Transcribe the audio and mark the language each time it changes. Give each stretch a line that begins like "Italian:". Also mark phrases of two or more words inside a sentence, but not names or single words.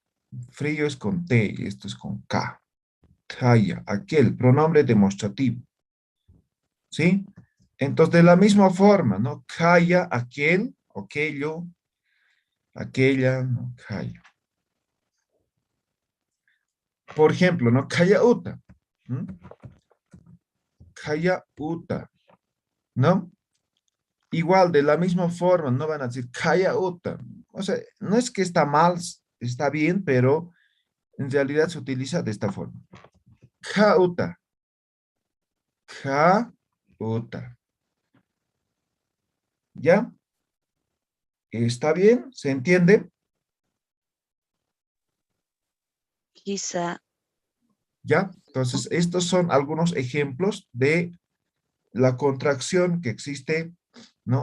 Spanish: Frío es con T y esto es con K. Haya, aquel, pronombre demostrativo. ¿sí? Entonces, de la misma forma, ¿no? Kaya, aquel, aquello, aquella, ¿no? Kaya. Por ejemplo, ¿no?
Aymara: Kaya uta.
Spanish: ¿Mm?
Aymara: Kaya uta,
Spanish: ¿no? Igual, de la misma forma, no van a decir
Aymara: kaya uta.
Spanish: O sea, no es que está mal, está bien, pero en realidad se utiliza de esta forma.
Aymara: Ka uta, ka uta.
Spanish: ¿Ya? ¿Está bien? ¿Se entiende? Quizá. ¿Ya? Entonces, estos son algunos ejemplos de la contracción que existe, ¿no?